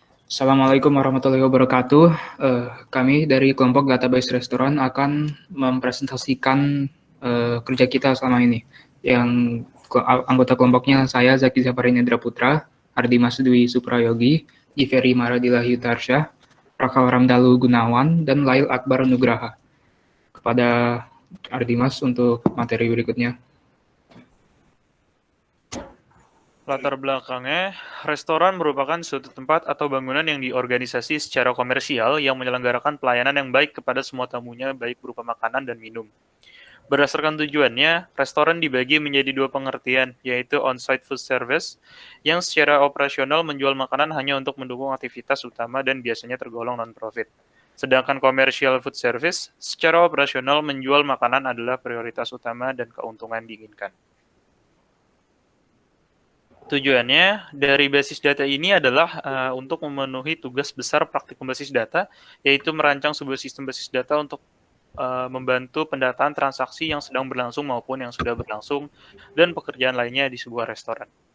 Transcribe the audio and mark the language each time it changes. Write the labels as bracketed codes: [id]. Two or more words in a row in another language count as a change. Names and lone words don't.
[id] Assalamualaikum warahmatullahi wabarakatuh. Kami dari kelompok Database Restoran akan mempresentasikan kerja kita selama ini. Yang anggota kelompoknya saya Zaki Zafarin Indra Putra, Ardi Masudwi Suprayogi, Iferi Maradila Yutarsyah, Rakal Ramdalu Gunawan, dan Lail Akbar Nugraha. Kepada Ardimas untuk materi berikutnya. Latar belakangnya, restoran merupakan suatu tempat atau bangunan yang diorganisasi secara komersial yang menyelenggarakan pelayanan yang baik kepada semua tamunya, baik berupa makanan dan minum. Berdasarkan tujuannya, restoran dibagi menjadi dua pengertian, yaitu [en] on-site food service, [id] yang secara operasional menjual makanan hanya untuk mendukung aktivitas utama dan biasanya tergolong non-profit. Sedangkan [en] commercial food service, [id] secara operasional menjual makanan adalah prioritas utama dan keuntungan diinginkan. Tujuannya dari basis data ini adalah untuk memenuhi tugas besar praktikum basis data, yaitu merancang sebuah sistem basis data untuk membantu pendataan transaksi yang sedang berlangsung maupun yang sudah berlangsung, dan pekerjaan lainnya di sebuah restoran.